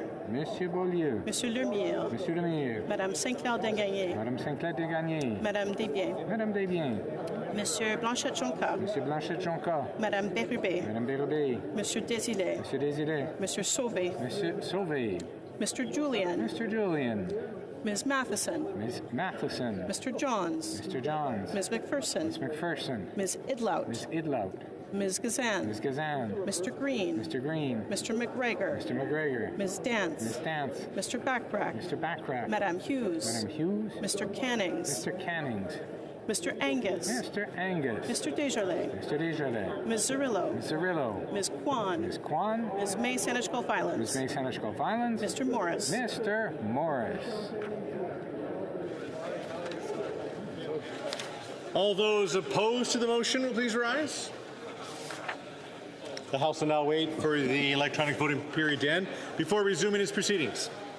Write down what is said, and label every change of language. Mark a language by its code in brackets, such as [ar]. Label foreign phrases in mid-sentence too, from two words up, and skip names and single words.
[en] Monsieur Beaulieu. Monsieur Lemire. Monsieur Lemire. Madame Saint-Clair Degagné. Madame Saint-Clair Degagné. Madame Desbiens. Madame Desbiens. Monsieur Blanchette-Jonca. Monsieur Blanchette-Jonca. Madame Bérubé. Madame Bérubé. Monsieur Désilet. Monsieur Désilet. Monsieur Sauvé. Monsieur Sauvé. Mr. Julian. Mr. Julian. Ms. Matheson. Ms. Matheson. Mr. Johns. Mr. Johns. Ms. McPherson. Ms. McPherson. Ms. Idlout. Ms. Idlout. Ms. Gazan. Ms. Gazan. Mr. Green. Mr. Green. Mr. McGregor. Mr. McGregor. Ms. Dance. Ms. Dance. Mr. Backrack. Mr. Backrack. Madame Hughes. Madame Hughes. Mr. Cannings. Mr. Cannings. Mr. Angus. Mr. Angus. Mr. Desjardins. Mr. Desjardins. Ms. Zerillo. Ms. Zerillo. Ms. Kwan. Ms. Kwan. Ms. May Sanesh Gulf Islands. Ms. May Sanesh Gulf Islands. Mr. Morris. Mr. Morris. All those opposed to the motion will please rise. The House will now wait for the electronic voting period to end before resuming its proceedings.